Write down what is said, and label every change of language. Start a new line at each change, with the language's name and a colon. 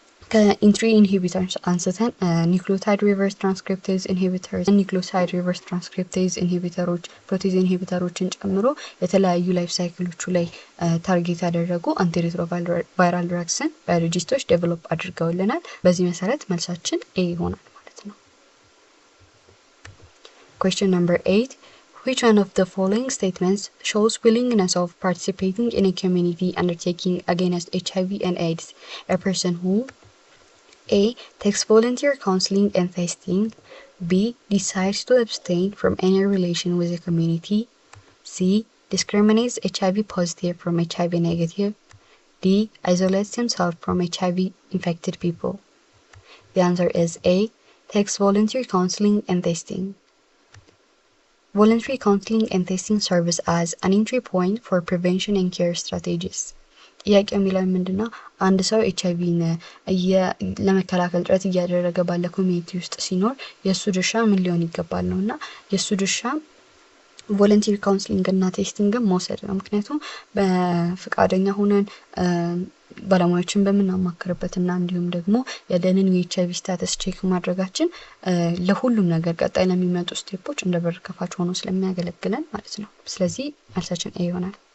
Amharic: ከኢንትሪ ኢንሂቢተርስ አንስተን ኒውክሊዮታይድ ሪቨርስ ትራንስክሪፕቴዝ ኢንሂቢተርስ፣ ኒውክሊዮታይድ ሪቨርስ ትራንስክሪፕቴዝ ኢንሂቢተሮች፣ ፕሮቲዝ ኢንሂቢተሮችን ጨምሮ የተለያዩ ላይፍ ሳይክሎቹ ላይ ታርጌት ያደረጉ አንቲሪትሮቫይራል ድረግስን ባዮሎጂስቶች ዴቨሎፕ አድርገውልናል። በዚህ መሰረት መልሳችን ኤ ይሆናል ማለት ነው።
English: Question number 8. Which one of the following statements shows willingness of participating in a community undertaking against HIV and AIDS? A person who A. Takes volunteer counseling and testing. B. Decides to abstain from any relation with the community. C. Discriminates HIV positive from HIV negative. D. Isolates himself from HIV infected people. The answer is A. Takes volunteer counseling and testing. Voluntary counseling and testing serves as an entry point for prevention and care strategies.
Amharic: ጥያቄ የሚለው ምንድነው? አንድ ሰው ኤችአይቪን ለመከላከል ጥረት እያደረገ ባለ ኮሚኒቲ ውስጥ ሲኖር የሱ ድርሻ ምን ሊሆን ይገባል ነውና የሱ ድርሻ ቮለንተሪ ካውንስሊንግ እና ቴስቲንግ መውሰድ ነው። ምክንያቱም በፍቃደኛ ሆነን ባለሙያዎችን በመናማከርበትና እንዲሁም ደግሞ ያለንን የኤችአይቪ ስታተስ ቼክ ማድረጋችን ለሁሉም ነገር ቀጣይ ለሚመጡ ስቴፖች እንደ በር ከፋች ሆኖ ስለሚያገለግለን ማለት ነው። ስለዚህ መልሳችን ኤ ይሆናል።